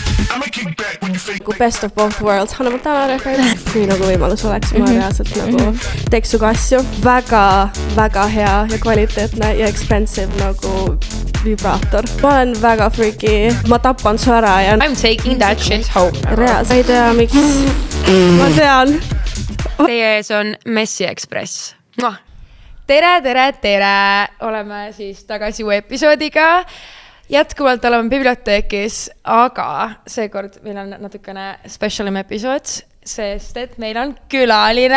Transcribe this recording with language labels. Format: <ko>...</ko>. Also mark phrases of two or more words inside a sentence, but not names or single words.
<en>Best of both worlds, Hannah Montana reference.</en> <et>Kui nagu võimalus oleks, ma reaalselt nagu teeks suga asju. Väga hea ja kvaliteetne ja expensive nagu vibraator. Ma olen väga freaky, ma tapan su ära ja...</et> <en>I'm taking that shit home.</en> <et>Reaalselt, ei tea miks. Ma tean. Teie ees on Messi Express. Tere! Oleme siis tagasi uue episoodiga. Jätkuvalt oleme biblioteekis, aga seekord meil on natukene specialim episood, sest et meil on külaline.</et>